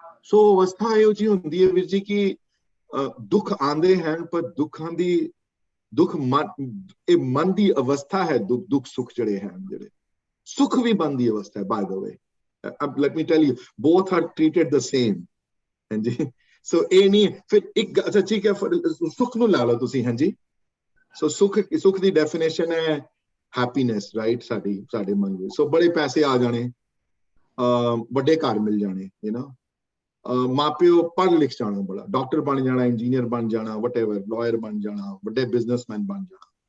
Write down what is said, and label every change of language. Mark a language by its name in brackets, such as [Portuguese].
[Punjabi] ਸੋ ਅਵਸਥਾ ਇਹੋ ਜਿਹੀ ਹੁੰਦੀ ਹੈ ਵੀਰ ਜੀ ਕਿ ਦੁੱਖ ਆਉਂਦੇ ਹਨ, ਪਰ ਦੁੱਖ ਮਨ ਦੀ ਅਵਸਥਾ ਹੈ। ਦੁੱਖ ਸੁੱਖ ਜਿਹੜੇ ਹਨ, ਜਿਹੜੇ ਸੁੱਖ ਵੀ ਮਨ ਦੀ ਅਵਸਥਾ ਹੈ। [English] By the way, let me tell you, both are treated the same। [Punjabi] ਹਾਂਜੀ, ਸੋ ਇਹ ਨਹੀਂ ਫਿਰ ਇੱਕ ਅੱਛਾ ਠੀਕ ਹੈ, ਸੁੱਖ ਨੂੰ ਲਾ ਲਓ ਤੁਸੀਂ। ਹਾਂਜੀ, ਸੋ ਸੁੱਖ ਦੀ ਡੈਫੀਨੇਸ਼ਨ ਹੈ ਹੈਪੀਨੈਸ, ਰਾਈਟ, ਸਾਡੇ ਮਨ ਵਿੱਚ। ਸੋ ਬੜੇ ਪੈਸੇ ਆ ਜਾਣੇ, ਵੱਡੇ ਘਰ ਮਿਲ ਜਾਣੇ, ਮਾਪਿਓ ਪੜ੍ਹ ਲਿਖ ਜਾਣਾ, ਬੜਾ ਡਾਕਟਰ ਬਣ ਜਾਣਾ, ਇੰਜੀਨੀਅਰ ਬਣ ਜਾਣਾ, ਵਟਐਵਰ, ਲਾਇਰ ਬਣ ਜਾਣਾ, ਵੱਡੇ ਬਿਜ਼ਨਸਮੈਨ ਬਣ ਜਾਣਾ,